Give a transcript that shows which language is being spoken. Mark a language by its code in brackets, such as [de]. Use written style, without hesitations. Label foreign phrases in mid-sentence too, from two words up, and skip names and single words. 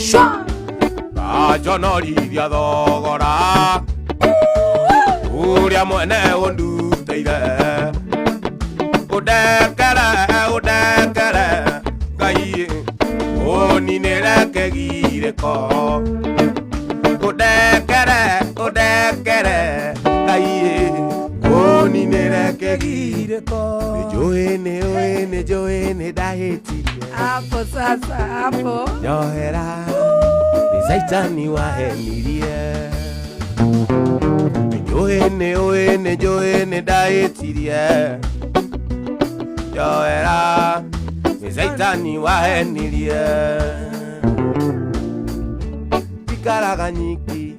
[ki] ajonorithia thogora ũrĩa mwene ũndutĩire ũndekere Ngai ũninĩre kĩgirĩko ũndekere Ngai ũninĩre kĩgirĩko nĩnjũĩ nĩ ndahĩtirie [sw] hapo sasa hapo [ki] njohera nĩ Saitani wahenirie nĩnjũĩ nĩ ndahĩtirie njohera nĩ Saitani wahenirie tikaraga nyiki